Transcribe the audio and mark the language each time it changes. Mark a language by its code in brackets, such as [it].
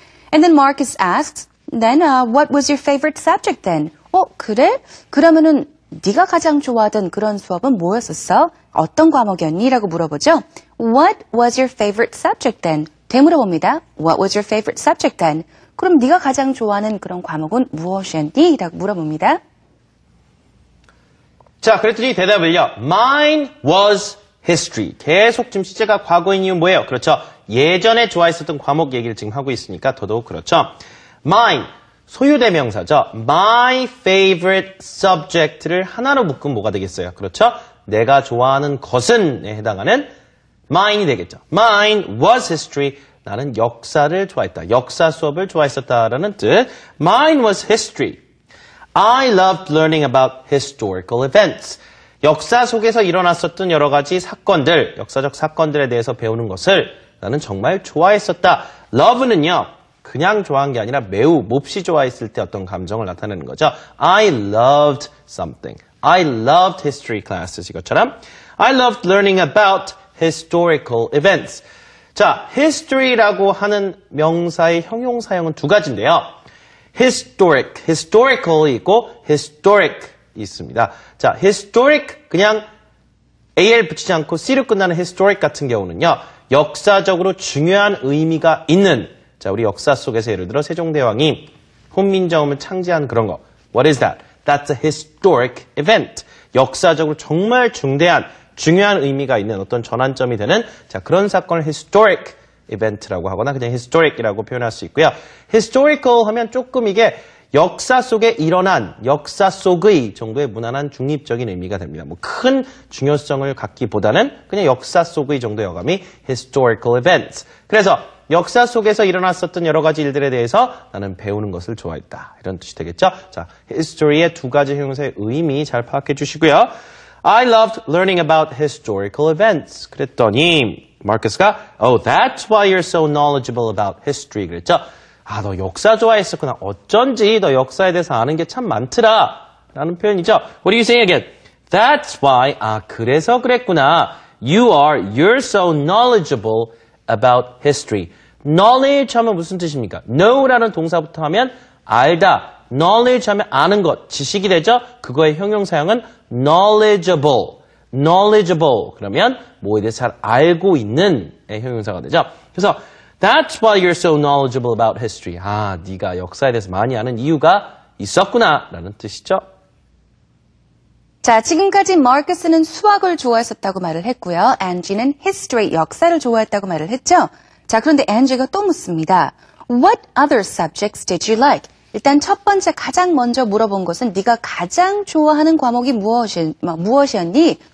[en] And then Marcus asks, then what was your favorite subject then? [ko] 그래? 그러면은 네가 가장 좋아하던 그런 수업은 뭐였었어? 어떤 과목이었니? 라고 물어보죠. [en] What was your favorite subject then? [ko] 되물어봅니다. [en] What was your favorite subject then? [ko] 그럼 네가 가장 좋아하는 그런 과목은 무엇이었니? 라고 물어봅니다. 자, 그랬더니 대답을요. [en] Mine was history. [ko] 계속 지금 시제가 과거인 이유는 뭐예요? 그렇죠. 예전에 좋아했었던 과목 얘기를 지금 하고 있으니까 더더욱 그렇죠. Mine, 소유대명사죠. [en] My favorite subject [ko] 를 하나로 묶으면 뭐가 되겠어요? 그렇죠. 내가 좋아하는 것은에 해당하는 mine이 되겠죠. [en] Mine was history. [ko] 나는 역사를 좋아했다. 역사 수업을 좋아했었다라는 뜻. [en] Mine was history. I loved learning about historical events. [ko] 역사 속에서 일어났었던 여러 가지 사건들, 역사적 사건들에 대해서 배우는 것을 나는 정말 좋아했었다. love는요, 그냥 좋아한 게 아니라 매우 몹시 좋아했을 때 어떤 감정을 나타내는 거죠. [en] I loved something. I loved history classes. [ko] 이것처럼 [en] I loved learning about historical events. [ko] 자, history라고 하는 명사의 형용사형은 두 가지인데요. historic, historical이 있고 historic 있습니다. 자, historic 그냥 AL 붙이지 않고 C로 끝나는 historic 같은 경우는요. 역사적으로 중요한 의미가 있는 자, 우리 역사 속에서 예를 들어 세종대왕이 훈민정음을 창제한 그런 거. [en] What is that? That's a historic event. [ko] 역사적으로 정말 중요한 의미가 있는 어떤 전환점이 되는 자, 그런 사건을 historic event라고 하거나 그냥 historic이라고 표현할 수 있고요. historical 하면 조금 이게 역사 속에 일어난 역사 속의 정도의 무난한 중립적인 의미가 됩니다. 뭐 큰 중요성을 갖기보다는 그냥 역사 속의 정도의 어감이 historical events. 그래서 역사 속에서 일어났었던 여러 가지 일들에 대해서 나는 배우는 것을 좋아했다. 이런 뜻이 되겠죠. 자, history의 두 가지 형용사의 의미 잘 파악해 주시고요. [en] I loved learning about historical events. [ko] 그랬더니 마커스가 [en] Oh, that's why you're so knowledgeable about history. [ko] 그랬죠. 아, 너 역사 좋아했었구나. 어쩐지 너 역사에 대해서 아는 게 참 많더라. 라는 표현이죠. [en] What are you saying again? That's why. [ko] 아, 그래서 그랬구나. [en] You're so knowledgeable about history. [ko] knowledge 하면 무슨 뜻입니까? know라는 동사부터 하면 알다. knowledge 하면 아는 것, 지식이 되죠? 그거의 형용사형은 knowledgeable. [en] knowledgeable. [ko] 그러면 뭐에 대해서 잘 알고 있는 형용사가 되죠. 그래서 [en] That's why you're so knowledgeable about history. [ko] 아, 네가 역사에 대해서 많이 아는 이유가 있었구나 라는 뜻이죠. 자, 지금까지 마커스는 수학을 좋아했었다고 말을 했고요. 앤지는 history, 역사를 좋아했다고 말을 했죠. 자, 그런데 앤지가 또 묻습니다. [en] What other subjects did you like? [ko] 일단 첫 번째 가장 먼저 물어본 것은 네가 가장 좋아하는 과목이 무엇이었니?